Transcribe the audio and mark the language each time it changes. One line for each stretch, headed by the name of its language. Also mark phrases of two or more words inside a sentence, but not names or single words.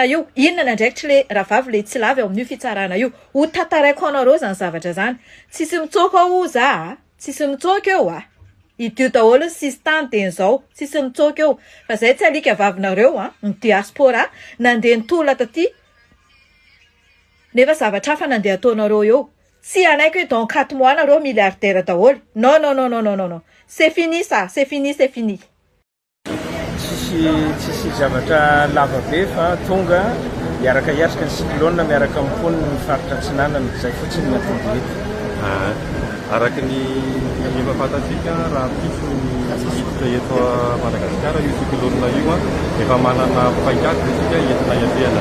Malagasy: io inona ny andraikitry le ravavy le tsy lavy ao amin'io fitsarana io ho tantaraiko anareo zany zavatra zany tsisy mitsoka ao za tsisy mitsoka eo idio daholo ny sistany de nizao tsisy mitsoka eo fa zay tsy alika vavinareo ny diaspora nandeha nitola taty nefa zavatra hafa nandeha ataonareo eo tsy anaiky hoe
French: dans 4 mois
Malagasy: nareo milliardaire daholo
French: non c'est fini ça c'est fini
Malagasy: tsisy zavatra lava be fa tonga miaraka hiatrika ny cyclone miaraka mipony ny faritra Antsinanana zay fotsiny mahatonga eto araka ny efa fantatsika raha piso hiditra eto Madagasikara io cyclone io efa manana paikady isika entina iavehana